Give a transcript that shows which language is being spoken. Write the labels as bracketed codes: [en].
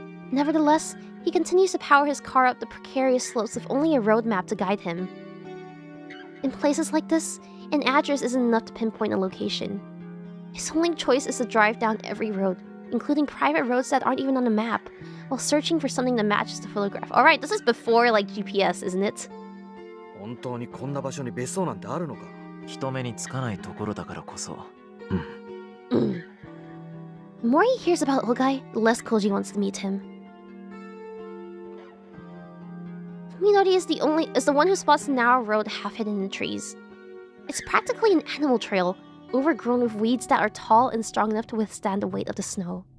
[en] Nevertheless, he continues to power his car up the precarious slopes with only a road map to guide him. In places like this, an address isn't enough to pinpoint a location. His only choice is to drive down every road, including private roads that aren't even on the map, while searching for something that matches the photograph. Alright, this is before, like, GPS, isn't it? [ja] 本当にこんな場所に別荘なんてあるのか。人目につかないところだからこそ。 [en] The more he hears about Ogai, the less Koji wants to meet him. Minori is the one who spots the narrow road half hidden in the trees. It's practically an animal trail, overgrown with weeds that are tall and strong enough to withstand the weight of the snow.